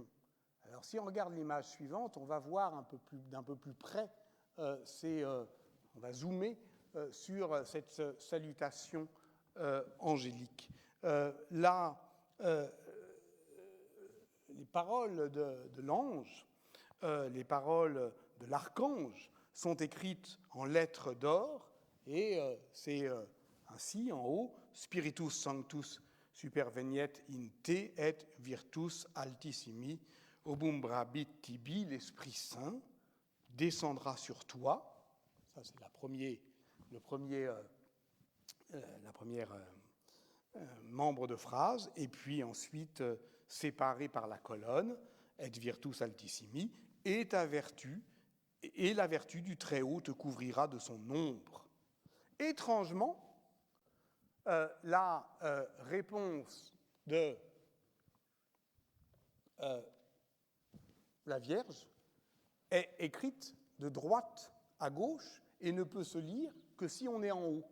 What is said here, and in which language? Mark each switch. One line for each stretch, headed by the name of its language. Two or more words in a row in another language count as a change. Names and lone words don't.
French: Alors si on regarde l'image suivante, on va voir d'un peu plus près, on va zoomer sur cette salutation angélique. Là, les paroles de l'ange, les paroles de l'archange sont écrites en lettres d'or et c'est ainsi en haut,
Latin: Spiritus Sanctus superveniet in te et virtus altissimi obumbrabit tibi,
French: l'Esprit Saint descendra sur toi. Ça, c'est la première membre de phrase, et puis ensuite séparé par la colonne,
Latin: et virtus altissimi,
French: et ta vertu, et la vertu du Très-Haut te couvrira de son ombre. Étrangement, la réponse de la Vierge est écrite de droite à gauche et ne peut se lire que si on est en haut.